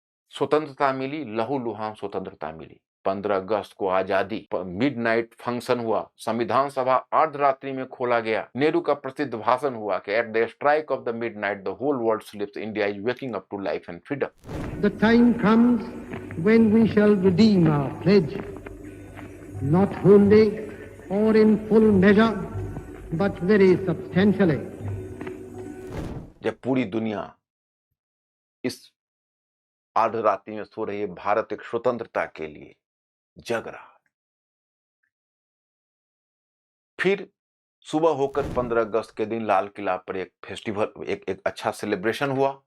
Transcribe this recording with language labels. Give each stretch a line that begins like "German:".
Hindi: स्वतंत्रता मिली, लहूलुहान स्वतंत्रता मिली। 15 अगस्त को आजादी, मिडनाइट फंक्शन हुआ, संविधान सभा अर्धरात्रि में खोला गया, नेहरू का प्रसिद्ध भाषण हुआ कि
English: At the strike of the midnight the whole world sleeps, India is waking up to life and freedom. The time comes when we shall redeem our pledge, not wholly or in full measure, but very substantially.
Hindi: जब पूरी दुनिया इस अर्धरात्रि में सो रही है, भारत एक स्वतंत्रता के लिए जग रहा। फिर सुबह होकर 15 अगस्त के दिन लाल किला पर एक फेस्टिवल, एक अच्छा सेलिब्रेशन हुआ।